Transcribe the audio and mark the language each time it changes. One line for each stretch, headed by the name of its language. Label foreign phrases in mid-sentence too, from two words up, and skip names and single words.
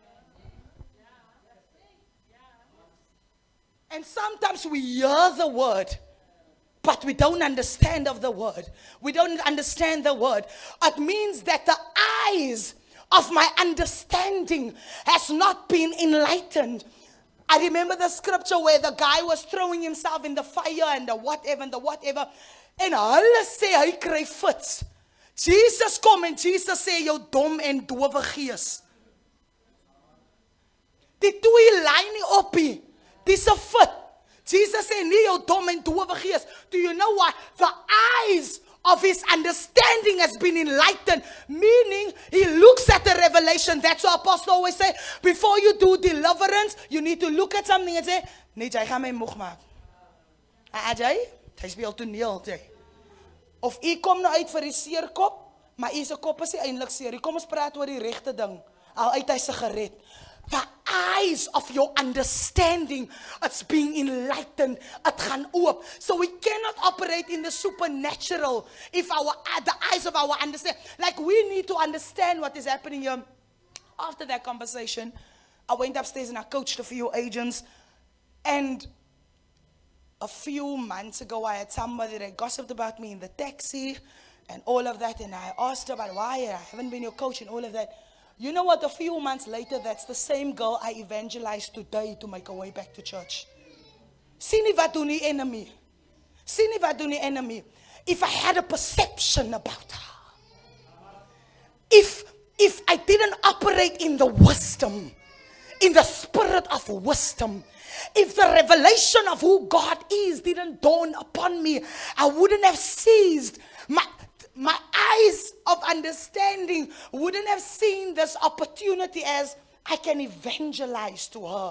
English: And sometimes we hear the word, but we don't understand of the word. We don't understand the word. It means that the eyes of my understanding has not been enlightened. I remember the scripture where the guy was throwing himself in the fire and the whatever and the whatever.
Afrikaans: En hulle sê hy kry fits. Jesus kom en Jesus sê jou dom en dowe gees. Die twee lyn nie op nie. Dis 'n fit. Jesus said, nie jou dom en dowe gees.
English: Do you know what? The eyes of his understanding has been enlightened. Meaning, he looks at the revelation. That's what Apostle always say. Before you do deliverance, you need to look at something and say,
Afrikaans: nee, jy gaan my moeg maak. Jy? Hy speel toneel, jy. Of u kom nou uit vir die seerkop, maar u se kop is nie eintlik seer. Kom ons praat oor die regte ding. Al uit hy se gered.
English: The eyes of your understanding, it's being enlightened, it
Afrikaans: gaan oop.
English: So we cannot operate in the supernatural if the eyes of our understanding, like we need to understand what is happening here. After that conversation, I went upstairs and I coached a few agents, and a few months ago I had somebody that gossiped about me in the taxi and all of that, and I asked her about why I haven't been your coach and all of that. You know what, a few months later, that's the same girl I evangelized today to make her way back to church.
Afrikaans: Sien nie wat doen die enemy. Sien nie wat doen die enemy.
English: If I had a perception about her, if I didn't operate in the wisdom, in the spirit of wisdom, if the revelation of who God is didn't dawn upon me, I wouldn't have seized my eyes of understanding wouldn't have seen this opportunity as I can evangelize to her.